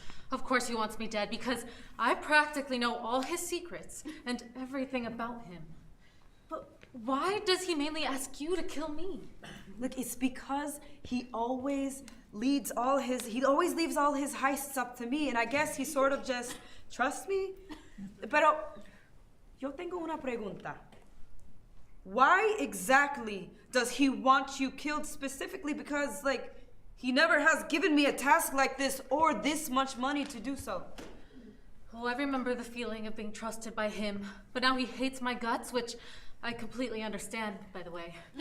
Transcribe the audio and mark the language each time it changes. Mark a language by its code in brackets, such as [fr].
[en] Of course he wants me dead because I practically know all his secrets and everything about him. But why does he mainly ask you to kill me? Look, it's because he always leaves all his heists up to me, and I guess he sort of just trusts me. [es] Pero, yo tengo una pregunta. [en] Why exactly does he want you killed specifically? Because, like, he never has given me a task like this or this much money to do so. Oh, I remember the feeling of being trusted by him, but now he hates my guts, which I completely understand, by the way.